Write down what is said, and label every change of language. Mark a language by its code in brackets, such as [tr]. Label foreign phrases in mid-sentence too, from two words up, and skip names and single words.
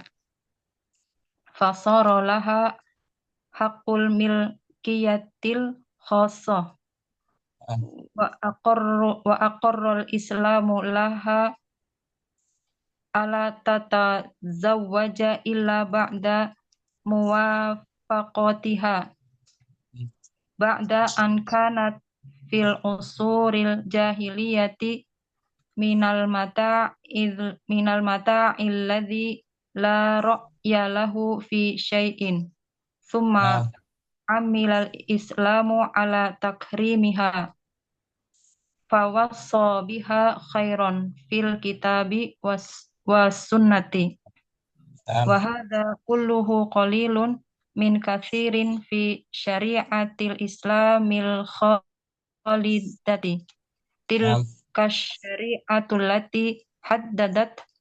[ar] فصار لها حق الملكية الخاصة وأقر الإسلام لها ألا تتزوج إلا بعد موافقتها بعد أن كانت في العصور الجاهلية من المتاع الذي لا رأي له في شيء ثم عمل الإسلام على تكريمها فوصى بها خيرا في الكتاب والسنة وهذا كله قليل من كثير في شريعة الإسلام الخالدة تلك الشريعة التي حددت